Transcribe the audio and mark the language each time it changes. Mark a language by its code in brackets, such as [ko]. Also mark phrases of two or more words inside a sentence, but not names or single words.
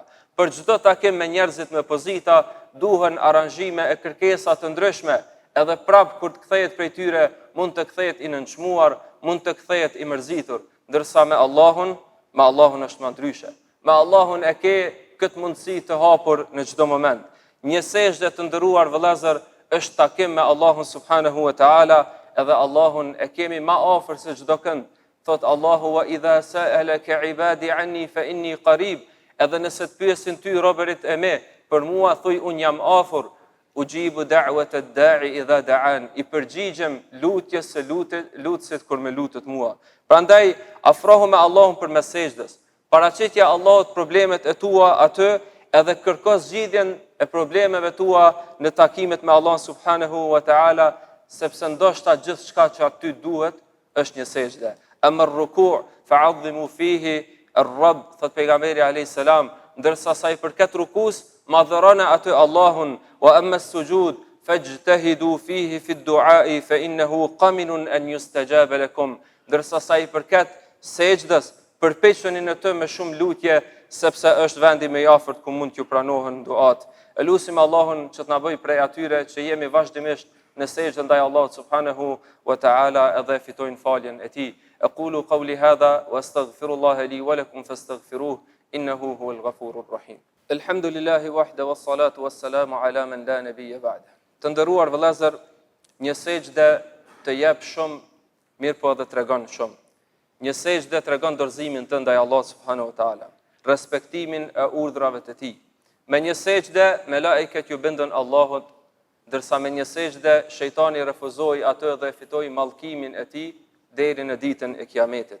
[sq] Për çdo takim me njerëzit me pozita duhen aranzhime e kërkesa të ndryshme, edhe prap kur të kthehet prej tyre mund të kthehet i nënçmuar, mund të kthehet i mërzitur, ndërsa me Allahun është më ndryshe. Me Allahun e ke këtë mundësi të hapur në çdo moment. Një sejdë të ndëruar vëllezër është takim me Allahun [ar] سبحانه وتعالى, [sq] edhe Allahun e kemi më afër se çdo kënd. Thot Allahu: [ar] "وإذا سألك عبادي عني فإني قريب", [sq] edhe nëse të pyesin ty robërit e me, për mua thuj un jam afër. [ar] أجيب دعوة الداع إذا دعان, [sq] i përgjigjem lutjes së lutësit kur më lutet mua. Prandaj afrohu me Allahun përmes sejdës. Paraqitja Allahut problemet e tua aty, edhe kërko zgjidhjen e problemeve tua në takimet me Allah [ar] سبحانه وتعالى, [sq] sepse ndoshta gjithçka që aty duhet është një sejdë. [ar] أما الركوع فعظموا فيه الرب, [sq] thot pejgamberi [ar] عليه السلام, [sq] ndërsa sa i përket rukus, madhërona aty Allahun, [ar] وأما السجود فاجتهدوا فيه في الدعاء فإنه قمن أن يستجاب لكم, [sq] ndërsa sa i përket sejdës, përpiqeni në të me shumë lutje, sepse është vendi më i afërt ku mund t'ju pranohen duat. Elusim Allahun që të na bëj prej atyre që jemi vazhdimisht në sejdë ndaj Allahut [ar] سبحانه وتعالى [sq] edhe fitojnë faljen e tij. [ar] أقول قولي هذا وأستغفر الله لي ولكم فاستغفروه إنه هو الغفور الرحيم. الحمد لله وحده والصلاة والسلام على من لا نبي بعده. [sq] Të nderuar vëllezër, një sejdë të jep shumë, mirë po edhe tregon shumë. Një sejdë tregon dorëzimin tënd ndaj Allahut [ar] سبحانه وتعالى, [sq] respektimin e urdhrave të tij. Me një sejdë melekët ju bindën Allahut, ndërsa me një sejdë shejtani refuzoi atë dhe fitoi mallkimin e tij deri në ditën e Kiametit.